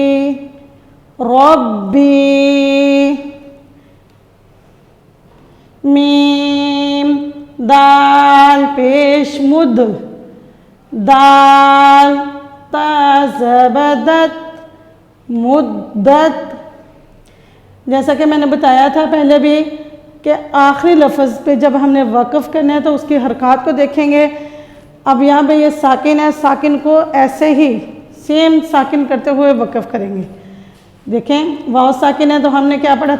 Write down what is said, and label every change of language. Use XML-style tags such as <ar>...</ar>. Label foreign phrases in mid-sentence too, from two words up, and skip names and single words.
<ur>ربی، میم دال پیش مد، دال تا زبدت، مدت۔ جیسا کہ میں نے بتایا تھا پہلے بھی کہ آخری لفظ پہ جب ہم نے وقف کرنا ہے تو اس کی حرکات کو دیکھیں گے۔ اب یہاں پہ یہ ساکن ہے، ساکن کو ایسے ہی سیم ساکن کرتے ہوئے وقف کریں گے۔ دیکھیں واو ساکن ہے تو ہم نے کیا پڑھا تھا؟</ur>